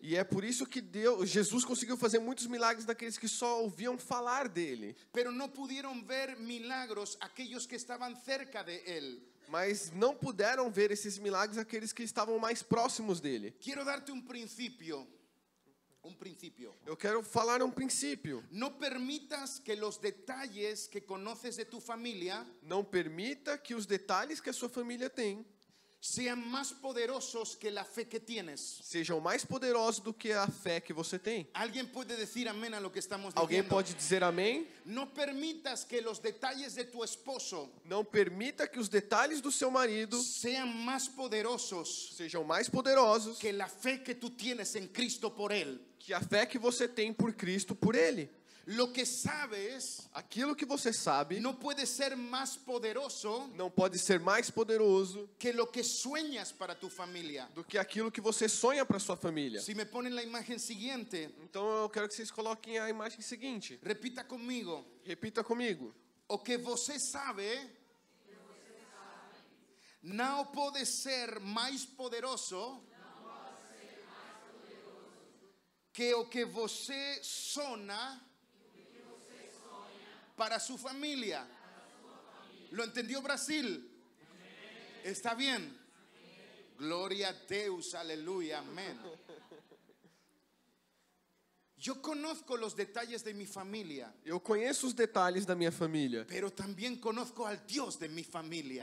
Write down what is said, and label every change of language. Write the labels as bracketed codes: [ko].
[pt] E é por isso que Jesus conseguiu fazer muitos milagres daqueles que só ouviam falar dele. [es] Pero no pudieron ver milagros aquellos que estaban cerca de él. [pt] Mas não puderam ver esses milagres aqueles que estavam mais próximos dele. [es] Quiero darte un principio. Un principio. [pt] Eu quero falar um princípio. [es] No permitas que los detalles que conoces de tu familia [pt] Não permita que os detalles que a sua família tem [es] sean más poderosos que la fe que tienes. [pt] sejam mais poderosos do que a fé que você tem. [es] ¿Alguien puede decir amén a lo que estamos [pt] Alguém [es] diciendo? [pt] pode dizer amém? [es] No permitas que los detalles de tu esposo [pt] Não permita que os detalles do seu marido [es] sean más poderosos [pt] sejam mais poderosos [es] que la fe que tú tienes en Cristo por él. [pt] que a fé que você tem por Cristo por ele. [es] Lo que sabes [pt] Aquilo que você sabe [es] no puede ser más poderoso [pt] não pode ser mais poderoso [es] que lo que sueñas para tu familia. [pt] do que aquilo que você sonha para sua família. [es] Si me ponen la imagen siguiente, [pt] Então eu quero que vocês coloquem a imagem seguinte. [es] repita conmigo. [pt] Repita comigo. O que você sabe não pode ser mais poderoso que o que você sonha para su familia. [es] ¿Lo entendió Brasil? ¿Está bien? Gloria a Deus, aleluya, amén. Yo conozco los detalles de mi familia, [pt] Eu conheço os detalhes da minha família, [es] pero también conozco al Dios de mi familia.